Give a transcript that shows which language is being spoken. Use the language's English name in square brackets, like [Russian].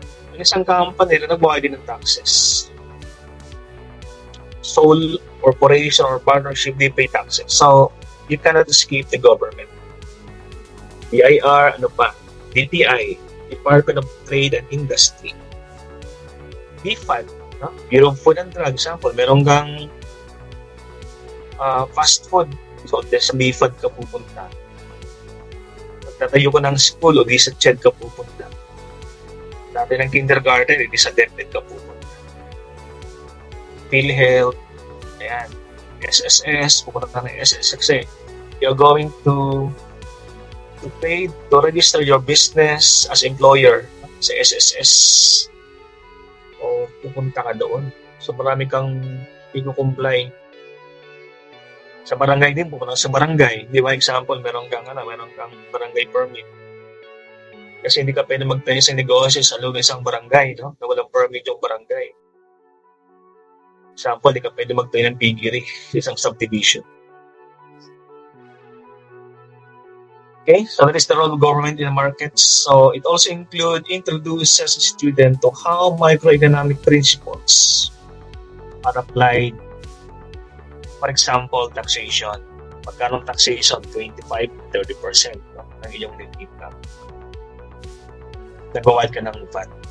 [Filipino] Ang isang company na nagbabayad din ng taxes. [English] Sole corporation or partnership, they pay taxes. So, you cannot escape the government. BIR, DTI, Department of Trade and Industry. BFAD, no? Bureau of Food and Drug, example, [Filipino] meron kang [English] fast food. [Filipino] So, sa BFAD ka pupunta. Magtatayo ka ng school o di sa CHED ka pupunta. Dati ng kindergarten, di sa DepEd ka pupunta. PhilHealth, ayan, SSS, pupunta ka ng SSX. [English] You're going to pay to register your business as employer [Filipino] sa SSS. O pupunta ka doon. So, marami kang i-comply. Sa barangay din, pupunta sa barangay. Di ba, example, meron kang barangay permit. Kasi hindi ka pwede magtayo sa negosyo sa loob ng isang barangay, no? Na walang permit yung barangay. Example, hindi ka pwede magtayo ng piggery sa isang subdivision. [English] Okay, so that is the role of government in the markets. So it also introduces a student to how microeconomic principles are applied. For example, taxation. [Filipino] Magkano taxation? 25-30% no, ng iyong net income. Nagbabayad ka ng VAT.